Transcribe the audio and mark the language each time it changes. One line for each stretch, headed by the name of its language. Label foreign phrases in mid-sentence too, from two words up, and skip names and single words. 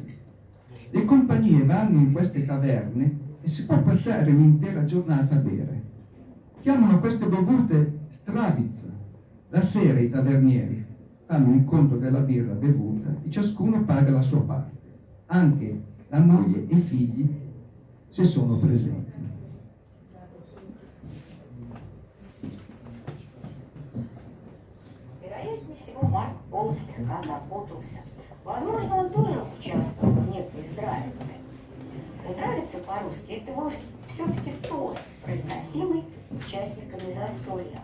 Italian: Le compagnie vanno in queste taverne e si può passare un'intera giornata a bere. Chiamano queste bevute Zdravitsa. La sera i tavernieri fanno il conto della birra bevuta e ciascuno paga la sua parte, anche la moglie e i figli se sono presenti.
Russian: Вероятнее всего, Марко Поло слегка запутался. Возможно, он тоже участвовал в некой здравице. Здравица по-русски – это все-таки тост, произносимый участниками застолья.